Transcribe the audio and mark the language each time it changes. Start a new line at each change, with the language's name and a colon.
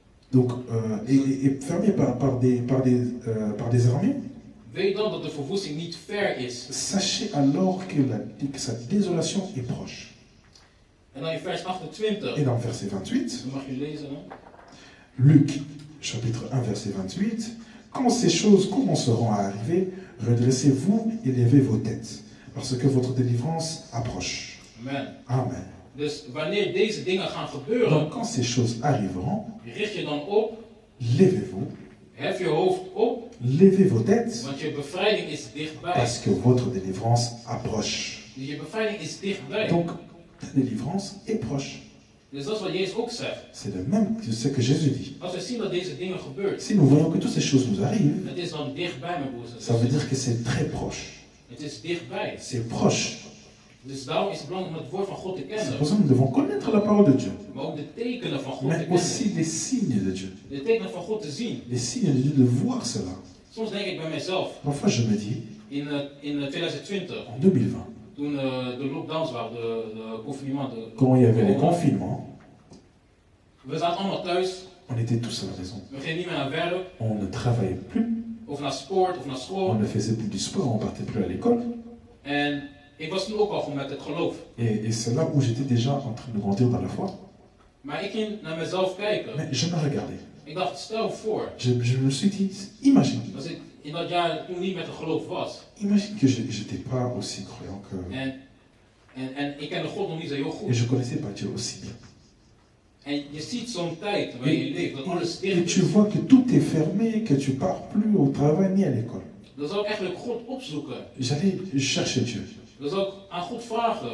French: donc, est fermé par des armées,
Dutch: weet dan dat de verwoesting niet ver is.
French: sachez alors que sa désolation est proche.
Dutch: En dan in vers 28,
French: Et dans verset 28,
Dutch: dan mag je lezen. Hè?
French: Luc chapitre 1 verset 28, quand ces choses commenceront à arriver, redressez-vous et levez vos têtes, parce que votre délivrance approche.
Dutch: Amen.
French: Amen.
Dutch: Dus wanneer deze dingen gaan gebeuren,
French: Donc quand ces choses arriveront,
Dutch: richt je dan op,
French: levez-vous,
Dutch: hef je hoofd op,
French: levez vos têtes,
Dutch: want je bevrijding is dichtbij.
French: parce que votre délivrance approche.
Dutch: Dus je bevrijding is dichtbij.
French: Donc ta délivrance est proche.
Dutch: Dus dat is wat Jezus ook zegt.
French: C'est le même que ce que Jésus dit.
Dutch: Als we zien dat deze dingen gebeuren,
French: Si nous voyons que toutes ces choses nous arrivent,
Dutch: het is dan dichtbij, mijn broers en
French: ça veut
Dutch: zusters.
French: dire que c'est très proche.
Dutch: Het is dichtbij.
French: C'est proche.
Dutch: Dus daarom is het belangrijk om het woord van God te
French: C'est
Dutch: kennen.
French: pour ça que nous devons connaître la parole de Dieu,
Dutch: Maar ook de tekenen van God te
French: mais aussi
Dutch: kennen.
French: les signes de Dieu.
Dutch: De tekenen van God te zien.
French: Les signes de Dieu, de voir cela.
Dutch: Soms denk ik bij mezelf,
French: Parfois je me dis,
Dutch: in 2020,
French: en 2020,
Dutch: toen de lockdowns waren, de confinement,
French: quand il y avait les confinements,
Dutch: we zaten allemaal thuis,
French: on était tous à la maison.
Dutch: we gingen niet meer naar werk,
French: On ne travaillait plus,
Dutch: of naar sport, of naar
French: on
Dutch: school.
French: ne faisait plus du sport, on partait plus à l'école.
Dutch: En ik was toen ook al gewoon met het geloof.
French: Et c'est là où j'étais déjà en train de grandir dans la foi.
Dutch: Maar ik ging naar mezelf kijken.
French: Mais je me regardais.
Dutch: Ik dacht, stel voor,
French: Je me suis dit, imagine.
Dutch: als ik in dat jaar toen niet met het geloof was.
French: Imagine que je n'étais pas aussi croyant que...
Dutch: En ik kende God nog niet zo heel
French: Et
Dutch: goed.
French: je connaissais pas Dieu aussi bien.
Dutch: En je ziet zo'n tijd waarin je leeft, dat alles
French: Et
Dutch: dicht
French: tu
Dutch: is.
French: vois que tout est fermé, que tu pars plus au travail ni à l'école.
Dutch: Dan zou ik eigenlijk God opzoeken.
French: J'allais chercher Dieu.
Dutch: Dan zou ik aan God vragen.